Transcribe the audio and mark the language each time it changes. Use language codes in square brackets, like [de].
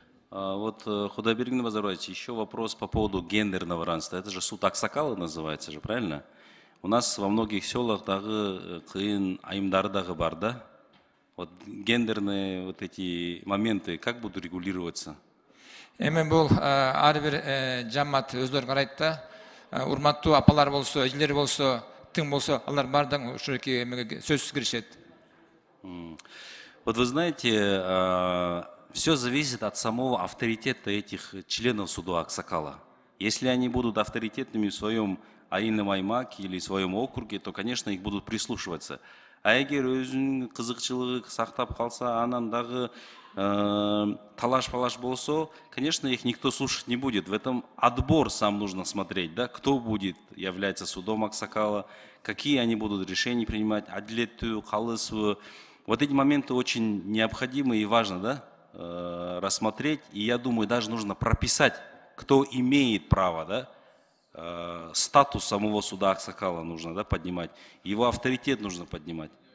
[ru] Вот, Кудайбек Назарбаевич, еще вопрос по поводу гендерного равенства. Это же суд Аксакала называется же, правильно? У нас во многих селах [ky] дагы кыйын айымдары дагы бар, да? [ru] Вот гендерные вот эти моменты как будут регулироваться? [ky] Эми бул ар бир жамаат өздөрү карайт да. Урматтуу апалар болсо, эжелер болсо, тың болсо, алар баардыгы ушул эмеге сөзсүз киришет. [ru] Вот вы знаете, все зависит от самого авторитета этих членов суда Аксакала. Если они будут авторитетными в своем [ky] айылым аймак [ru] или в своем округе, то, конечно, их будут прислушиваться. [ky] А эгер өзүнүн кызыкчылыгы сактап калса, анан дагы талаш-палаш болсо, [ru] конечно, их никто слушать не будет. В этом отбор сам нужно смотреть, да, кто будет являться судом Аксакала, какие они будут решения принимать, [ky] адилеттүү, калысуу. [ru] Вот эти моменты очень необходимы и важно, да, рассмотреть. И я думаю, даже нужно прописать, кто имеет право, да, статус самого суда Аксакала нужно, да, поднимать, его авторитет нужно поднимать.